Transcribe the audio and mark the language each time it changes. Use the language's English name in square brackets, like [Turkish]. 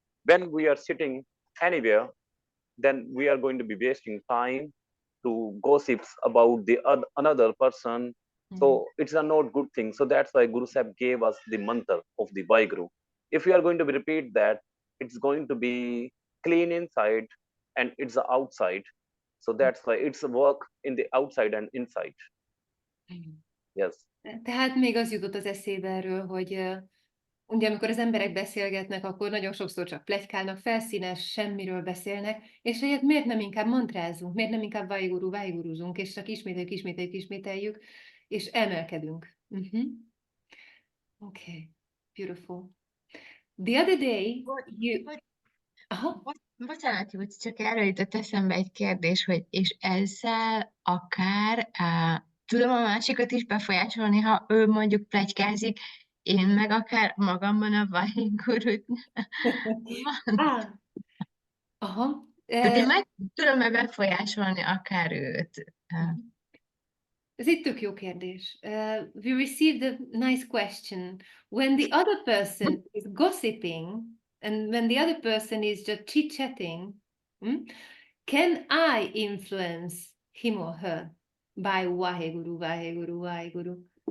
[English] When we are sitting anywhere, then we are going to be wasting time to gossips about the another person. So it's a not good thing. So that's why Guru Sahib gave us the mantra of the Waheguru. If we are going to be repeat that, it's going to be clean inside and it's outside. So that's why it's a work in the outside and inside. Yes. [Hungarian] Tehát még az jutott az eszébe erről, hogy ugye amikor az emberek beszélgetnek, akkor nagyon sokszor csak pletykálnak, felszínes, semmiről beszélnek, és hogy miért nem inkább mantrázunk, miért nem inkább Waheguru, Waheguruzunk, és csak ismételjük, és emelkedünk. [English] Okay, beautiful. The other day, Aha. [Hungarian] Bocsánat, Júci, csak erről jutott eszembe egy kérdés, hogy és ezzel akár tudom a másikat is befolyásolni, ha ő mondjuk pletykázik, én meg akár magamban a Wahegurut van. Aha. Tehát én meg tudom-e befolyásolni akár őt? Ez egy tök jó kérdés. [English] We received a nice question. When the other person is gossiping, and when the other person is just chit-chatting, can I influence him or her by Waheguru, Waheguru, Waheguru?